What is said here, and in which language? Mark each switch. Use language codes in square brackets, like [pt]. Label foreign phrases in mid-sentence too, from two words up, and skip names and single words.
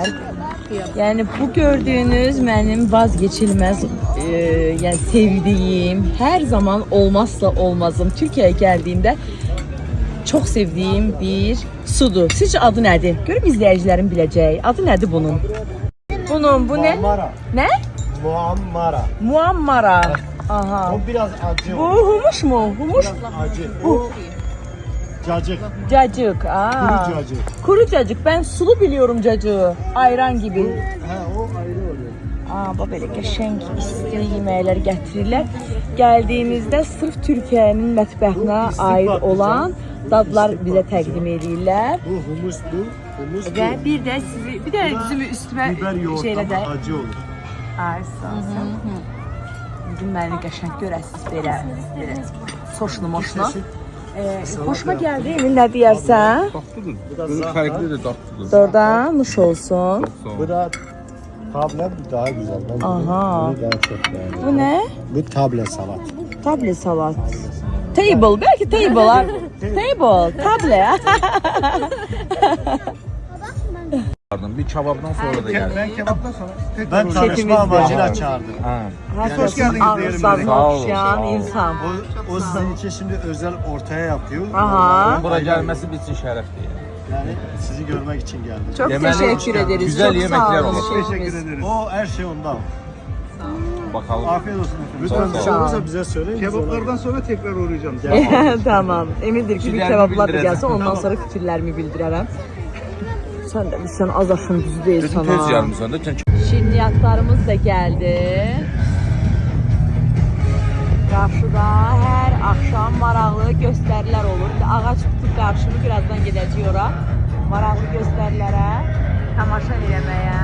[az] Yəni, bu gördüyünüz mənim vazgeçilməz, yəni sevdiyim, hər zaman olmazsa olmazım. Türkiyəyə gəldiyimdə çox sevdiyim bir sudur. Sizcə adı nədir? Görüm izləyicilərim biləcək. Adı nədir bunun? Bu nə? Nə? [tr] Muammara. Aha. O biraz acı. Bu humuş mu? Humuş? Acı. Bu cacık. Cacık. Kuru cacık. Kuru cacık. Ben sulu biliyorum cacığı. Ayran gibi. O ayrı oluyor. [az] Bu belə qəşəng isti yeməklər gətirirlər. Gəldiyimizdə sırf Türkiyənin mətbəxinə aid olan dadlar bizə təqdim edirlər. Bu humusdur. Humus və bir də bizim üstümə biber yoğurtla acı olur. Bugün məni qəşəng görəsiniz belə soşlu-moşlu. Xoşuma gəldi, Emil, nə deyərsən? Tatlıdır. Fərqlidir, tatlıdır. Doğrudan, nuş olsun. [tr] Bu da tablet daha güzel. Ben Aha. bunu daha çok beğendim. [az] Bu nə? [tr] Bu tablet salat. Table salat. Table, belki table. Table, table. Bir kebaptan sonra da geldim. Ben kebaptan sonra ben tanışma amacıyla çağırdım. Hoş geldiniz. Sağ olun. İnsan. O sizin için şimdi özel ortaya yapıyor. Aha. Buraya gelmesi bizim şerefti. Yani sizi görmek için geldim. Çok teşekkür ederiz. Güzel Çok yemekler sağ olun. olur. Teşekkür ederiz. O her şey ondan. Bakalım. Afiyet olsun efendim. Lütfen bir şey olursa bize söyleyin. Kebaplardan sonra tekrar uğrayacağım. Tamam. Emindir ki bir Fikirlerimi kebaplar da bildireceğim. [az] gəlsə, ondan sonra fikirlərimi bildirərəm. Sən az aşın düzü deyil sana. Tez yarım sonra. Şirniyyatlarımız da gəldi. qarşıda hər axşam maraqlı göstərilər olur. Ağac tutub qarşını birazdan gedəcəyik ora. Maraqlı göstərilərə tamaşa eləməyə.